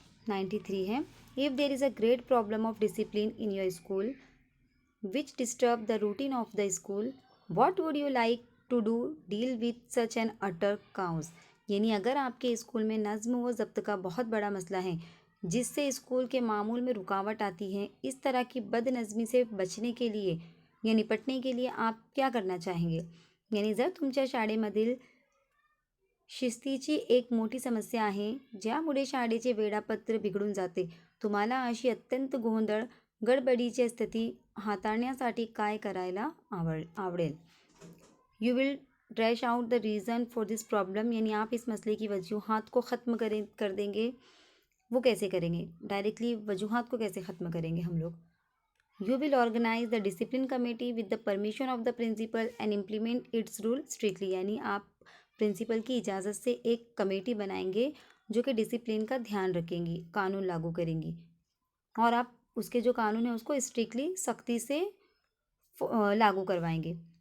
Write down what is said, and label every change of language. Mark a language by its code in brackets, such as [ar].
[en] 93 है, if there is a great problem of discipline in your school which disturb the routine of the school, what would you like to do deal with such an utter chaos. [hi] यानी अगर आपके school में नज़्म व ज़ब्त का बहुत बड़ा मसला है जिससे स्कूल के मामूल में रुकावट आती है, इस तरह की बदनज़मी से बचने के लिए या निपटने के लिए आप क्या करना चाहेंगे। [mr] यानी जर तुमच्या शाळेमधील शिस्तीची एक मोठी समस्या आहे ज्यामुळे शाळेचे वेळापत्र बिघडून जाते, तुम्हाला अशी अत्यंत गोंधळ गडबडीची स्थिती हाताळण्यासाठी काय करायला आवडेल। [en] you will thrash out the reason for this problem, [hi] यानी आप इस मसले की वजूहात को ख़त्म कर देंगे। वो कैसे करेंगे, डायरेक्टली वजूहात को कैसे ख़त्म करेंगे हम लोग। [en] you will organise the discipline committee with the permission of the principal and implement its rule strictly, [hi] यानी आप प्रिंसिपल की इजाज़त से एक कमेटी बनाएंगे जो कि डिसिप्लिन का ध्यान रखेंगी, कानून लागू करेंगी और आप उसके जो कानून है उसको स्ट्रिक्टली सख्ती से लागू करवाएंगे।